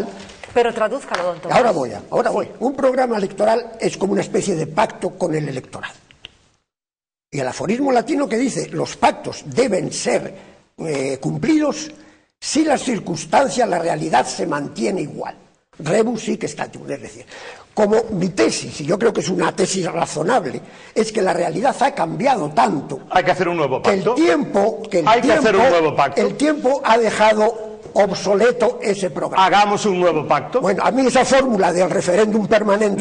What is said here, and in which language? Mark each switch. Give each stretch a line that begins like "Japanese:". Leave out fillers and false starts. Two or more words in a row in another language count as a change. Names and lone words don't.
Spanish: Pero tradúzcalo, don Tomás. Ahora voy. Un programa electoral es como una especie de pacto con el electorado. Y el aforismo latino que dice los pactos deben ser cumplidos si las circunstancias, la realidad se mantiene igual.
Latin: Rebus sic stantibus,
Spanish: es decir, como mi tesis, y yo creo que es una tesis razonable, es que la realidad ha cambiado tanto. Hay que hacer un nuevo pacto. El tiempo ha dejado obsoleto ese programa. Hagamos un nuevo pacto. Bueno, a mí esa fórmula del referéndum permanente...